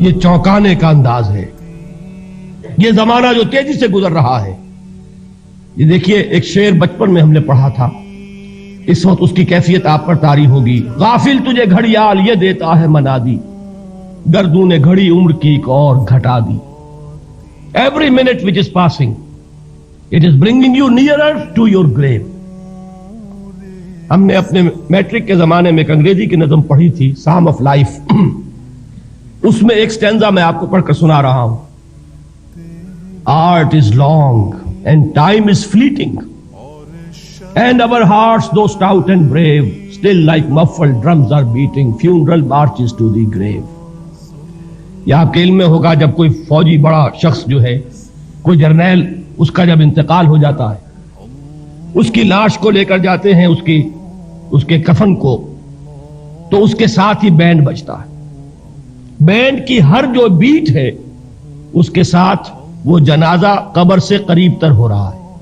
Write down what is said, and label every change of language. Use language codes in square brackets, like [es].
[hi] ये चौंकाने का अंदाज है, ये जमाना जो तेजी से गुजर रहा है। ये देखिए, एक शेर बचपन में हमने पढ़ा था, इस वक्त उसकी कैफियत आप पर तारी होगी। गाफिल तुझे घड़ियाल ये देता है मनादी, गर्दू ने घड़ी उम्र की एक और घटा दी। [en] Every minute which is passing, it is bringing you nearer to your grave. [hi] हमने अपने मैट्रिक के जमाने में एक अंग्रेजी की नज़म पढ़ी थी, साम ऑफ लाइफ। उसमें एक स्टैंजा मैं आपको पढ़कर सुना रहा हूं। [en] Art is long and time is fleeting, and our hearts, though stout and brave, still like muffled drums are beating funeral marches to the grave. [hi] यह आपके इल्म में होगा, जब कोई फौजी बड़ा शख्स जो है, कोई जर्नैल, उसका जब इंतकाल हो जाता है, उसकी लाश को लेकर जाते हैं, उसके कफन को, तो उसके साथ ही बैंड बजता है। बैंड की हर जो बीट है, उसके साथ वो जनाजा कब्र से करीब तर हो रहा है।